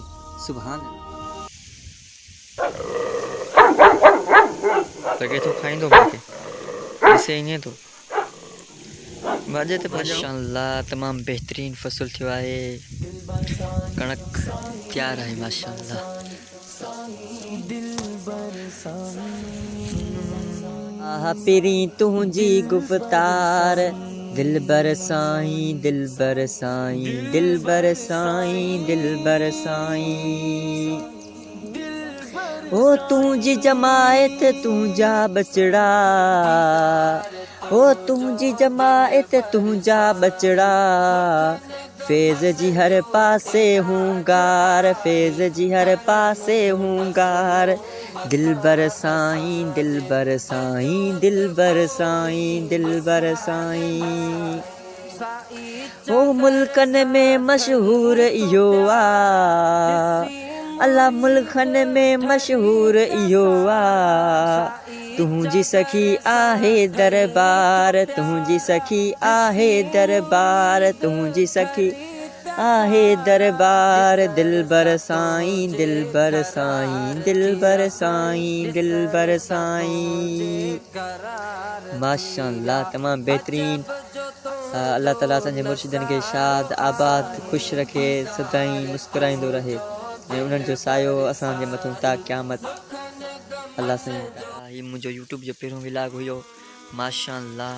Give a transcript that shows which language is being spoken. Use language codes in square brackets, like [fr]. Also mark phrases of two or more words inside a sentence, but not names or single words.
[sd] सुभान लॻे थो खाईंदो मूंखे, ॾिसे ईअं थो माशाअल्लाह। तमामु बहितरीन फ़सुलु थियो आहे, कणक तयारु आहे माशाअल्लाह। पिरी तुंहिंजी गुफ़्तार दिल बरसाई, दिल बरसाई, दिल बरसाई, दिल बरसाई। ओ तुंहिंजी जमायत तुंहिंजा बचड़ा, ओ तुंहिंजी जमायत तुंहिंजा बचड़ा, फैज़ जी हर पासे हूंगार, फैज़ जी हर पासे हूंगार, दिल बरसाई, दिल बरसाई, दिल बरसाई, दिल बरसाई। ओ मुल्कन में मशहूर इहो आ, अल्लाह मुल्कन में मशहूर इहो आ, तुंहिंजी सखी आहे दरबार, तुंहिंजी सखी आहे दरबार, तुंहिंजी सखी आहे दरबार, दिल बरसाई, दिल बरसाई, दिल बरसाई, दिल बरसाई। माशाअल्लाह, तमामु बहितरीन। अल्लाह ताला असांजे मुर्शिदनि खे शाद आबाद ख़ुशि रखे, सदाईं मुस्कुराईंदो रहे ऐं उन्हनि जो सायो असांजे मथां ता क़यामत। अल्लाह साईं, हीउ मुंहिंजो यूट्यूब जो पहिरियों व्लॉग हुयो माशाअल्लाह।